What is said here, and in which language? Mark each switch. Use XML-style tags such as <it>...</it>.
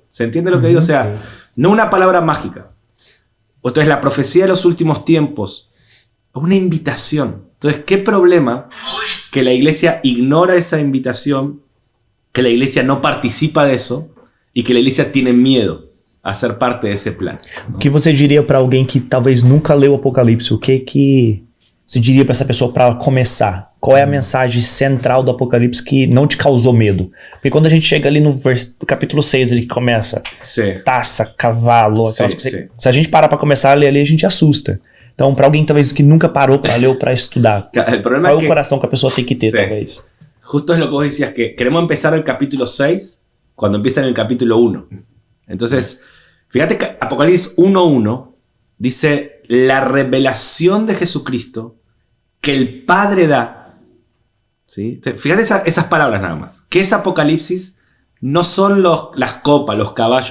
<es>¿Se entiende lo que digo? O sea, no una palabra mágica. Entonces, la profecía de los últimos tiempos es una invitación. Entonces, ¿qué problema que la iglesia ignora esa invitación, que la iglesia no participa de eso y que la iglesia tiene miedo a ser parte de ese plan?</es> <pt>O que você diria para alguém que talvez nunca leu o Apocalipse? O que você diria para essa pessoa para começar? Qual é a mensagem central do Apocalipse que não te causou medo? Porque quando a gente chega ali no capítulo 6, ele começa taça, cavalo, aquelas coisas. Se a gente parar para começar a ler ali, a gente assusta. Então, para alguém talvez que nunca parou para ler ou para estudar, qual é o coração que a pessoa tem que ter, talvez?</pt> <es>Justo es lo que vos decías, que queremos empezar el capítulo 6 cuando empieza en el capítulo 1. Entonces, fíjate que Apocalipsis 1:1 dice la revelación de Jesucristo que el Padre da. ¿Sí? Fíjate esas palabras nada más. ¿Qué es Apocalipsis? No son las copas, los caballos.</es>